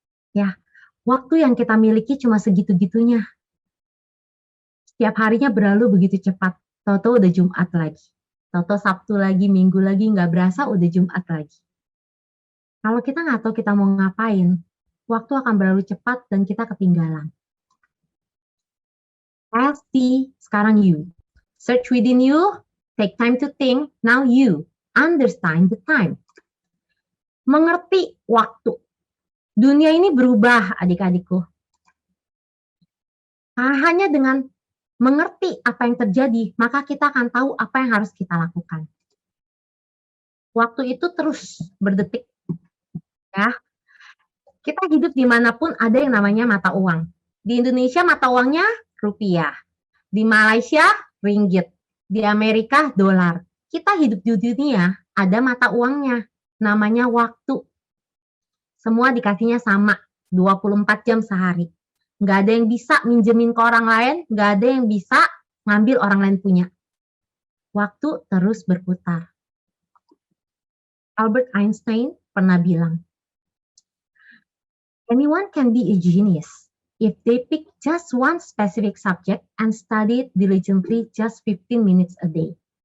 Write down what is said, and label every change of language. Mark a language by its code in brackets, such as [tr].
[id] Ya, waktu yang kita miliki cuma segitu-gitunya. Setiap harinya berlalu begitu cepat. Tahu-tahu udah Jumat lagi. Tahu-tahu Sabtu lagi, Minggu lagi, nggak berasa udah Jumat lagi. Kalau kita nggak tahu kita mau ngapain, waktu akan berlalu cepat dan kita ketinggalan. LC, sekarang you. [en] Search within you, take time to think, now you. Understand the time. [id] Mengerti waktu. Dunia ini berubah, adik-adikku. Hanya dengan mengerti apa yang terjadi, maka kita akan tahu apa yang harus kita lakukan. Waktu itu terus berdetik. Ya, kita hidup dimanapun ada yang namanya mata uang. Di Indonesia mata uangnya rupiah. Di Malaysia ringgit. Di Amerika dolar. Kita hidup di dunia ada mata uangnya. Namanya waktu. Semua dikasihnya sama. 24 jam sehari. Nggak ada yang bisa minjemin ke orang lain, nggak ada yang bisa ngambil orang lain punya. Waktu terus berputar. [en] Albert Einstein [id] pernah bilang, [en] anyone can be a genius if they pick just one specific subject and study it diligently just 15 minutes a day.